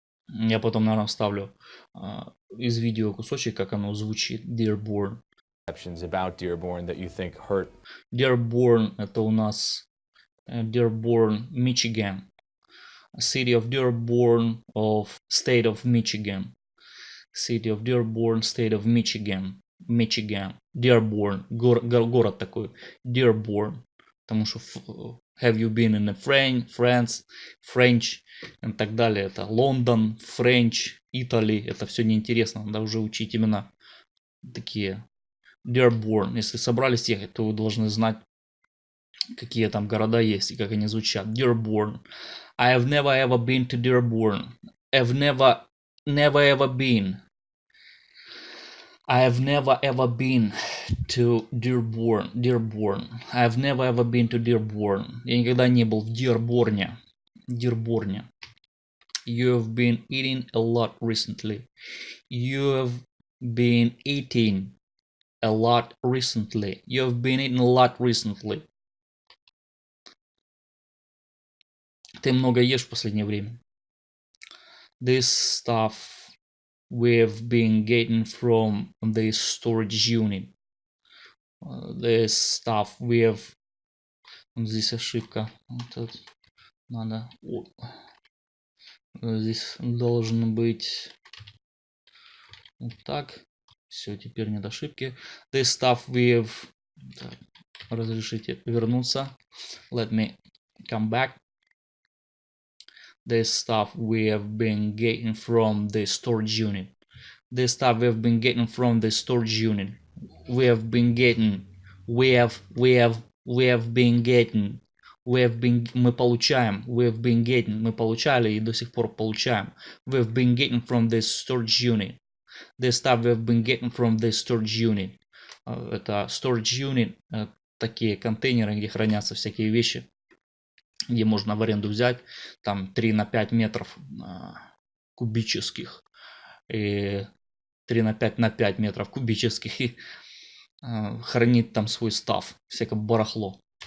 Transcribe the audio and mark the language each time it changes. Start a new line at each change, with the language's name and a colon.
Russian: Я потом, наверное, вставлю из видео кусочек, как оно звучит.
English: Dearborn. About Dearborn that you think hurt.
Russian: Dearborn — это у нас Dearborn, Michigan.
English: City of Dearborn of State of Michigan. City of Dearborn, State of Michigan.
Russian: Dearborn. Город такой. Dearborn. Потому что
English: have you been in France, French
Russian: и так далее. Это Лондон, French, Italy. Это все неинтересно. Надо уже учить именно такие.
English: Dearborn.
Russian: Если собрались ехать, то вы должны знать, какие там города есть и как они звучат.
English: Dearborn. I have never ever been to Dearborn. I've never ever been. I have never ever been to Dearborn. I have never ever been to Dearborn.
Russian: Я никогда не был в Дирборне.
English: You have been eating a lot recently. You have been eating a lot recently. You've been eating a lot recently.
Russian: Ты много ешь в последнее время.
English: This stuff we've been getting from the storage unit. This stuff we've...
Russian: Здесь ошибка. Вот надо... Здесь должен быть... Вот так. Все, теперь нет ошибки.
English: This stuff we've...
Russian: Так, разрешите вернуться.
English: Let me come back. This stuff we have been getting from the storage unit. This stuff we have been getting from the storage unit. We have been getting. We have been getting.
Russian: Мы получаем.
English: We have been getting.
Russian: Мы получали и до сих пор получаем.
English: We have been getting from the storage unit. This stuff we have been getting from the storage unit.
Russian: Это storage unit, такие контейнеры, где хранятся всякие вещи, где можно в аренду взять, там 3 на 5 метров кубических, и 3 на 5 на 5 метров кубических, и хранит там свой став, всякое барахло.